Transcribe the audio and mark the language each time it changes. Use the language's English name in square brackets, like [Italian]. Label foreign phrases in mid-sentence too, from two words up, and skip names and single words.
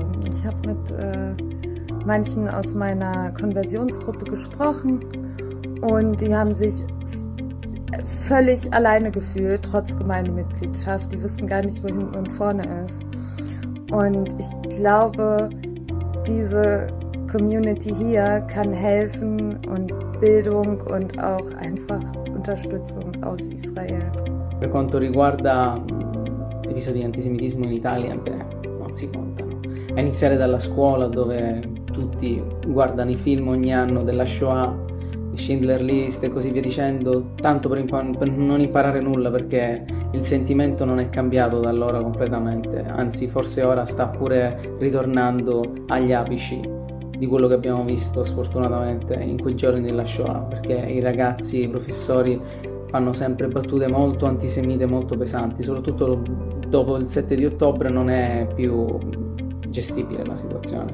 [German] Ich habe mit manchen aus meiner Konversionsgruppe gesprochen und die haben sich völlig alleine gefühlt, trotz Gemeindemitgliedschaft. Die wussten gar nicht, wo hinten und vorne ist. Und ich glaube, diese Community hier kann helfen und Bildung und auch einfach Unterstützung aus Israel. [Italian] Per quanto riguarda episodi di antisemitismo in Italia, non si contano. A iniziare dalla scuola, dove tutti guardano i film ogni anno della Shoah, Schindler List e così via dicendo, tanto per non imparare nulla, perché il sentimento non è cambiato da allora completamente, anzi forse ora sta pure ritornando agli apici di quello che abbiamo visto sfortunatamente in quei giorni della Shoah, perché i ragazzi, i professori fanno sempre battute molto antisemite, molto pesanti, soprattutto dopo il 7 di ottobre non è più gestibile la situazione.